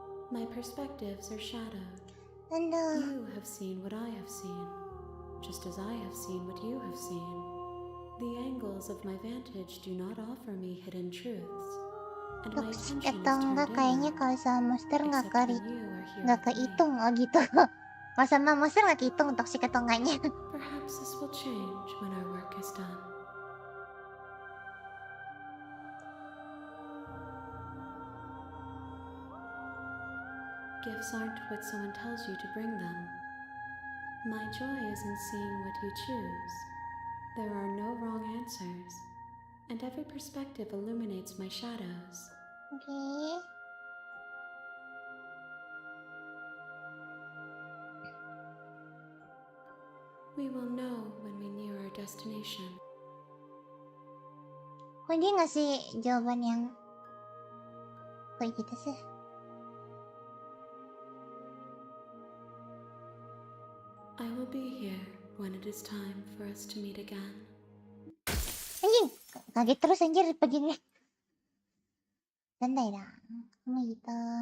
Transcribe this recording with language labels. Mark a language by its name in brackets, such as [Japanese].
[English] My perspectives are shadowed. And you have seen what I have seen, just as I have seen what you have seen. The angles of my vantage do not offer me hidden truths, and my attention is turned [Indonesian] kayaknya kalau sama monster nggak kehitung, oh gitu. Kalau sama monster nggak kehitung toxic atau enggaknya. [English] Perhaps this will change when our work is done. Gifts aren't what someone tells you to bring them. My joy is in seeing what you choose. There are no wrong answers, and every perspective illuminates my shadows. Okay. We will know when we near our destination. [Indonesian] Kok dia ngasih jawaban yang kayak gitu sih? [English] I will be here when it is time for us to meet again. [Indonesian] Anjing, kaget terus anjir begini. Santai dah, gitu.